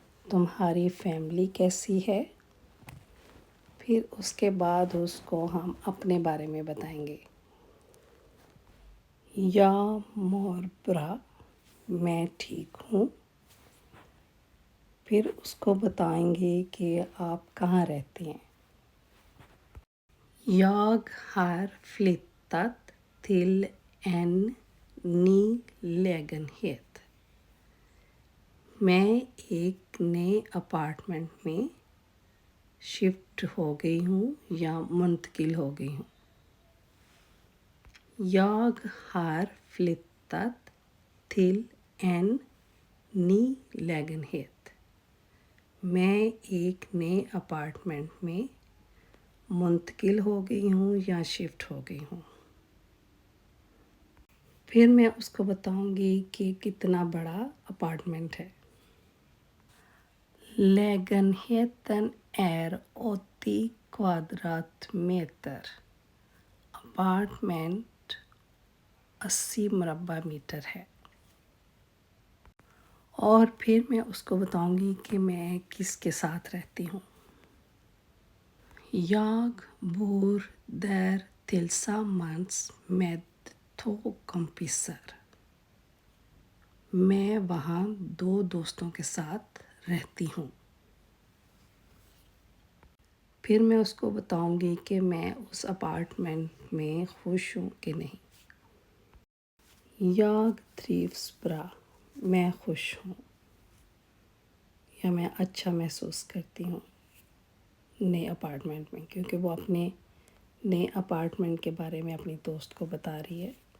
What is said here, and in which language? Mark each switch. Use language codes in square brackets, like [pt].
[hi] तुम्हारी फैमिली कैसी है। फिर उसके बाद उसको हम अपने बारे में बताएंगे। [sv] Jag mår bra, [hi] मैं ठीक हूँ। फिर उसको बताएंगे कि आप कहाँ रहते हैं। [sv] Jag har flyttat till en ny lägenhet. [hi] मैं एक नए अपार्टमेंट में शिफ्ट हो गई हूँ या मुंतकिल हो गई हूँ। [sv] Jag har flyttat till en ny lägenhet. [hi] मैं एक नए अपार्टमेंट में मुंतकिल हो गई हूँ या शिफ्ट हो गई हूँ। फिर मैं उसको बताऊंगी कि कितना बड़ा अपार्टमेंट है। [sv] Lägenheten är 80 kvadratmeter. [hi] अपार्टमेंट 80 मुरब्बा मीटर है। और फिर मैं उसको बताऊंगी कि मैं किसके साथ रहती हूँ। [sv] Jag bor där tillsammans med 2 kompisar. [hi] मैं वहाँ 2 दोस्तों के साथ रहती हूँ। फिर मैं उसको बताऊंगी कि मैं उस अपार्टमेंट में खुश हूँ कि नहीं। [sv] Jag trivs bra, [hi] मैं खुश हूँ या मैं अच्छा महसूस करती हूँ नए अपार्टमेंट में, क्योंकि वो अपने नए अपार्टमेंट के बारे में अपनी दोस्त को बता रही है।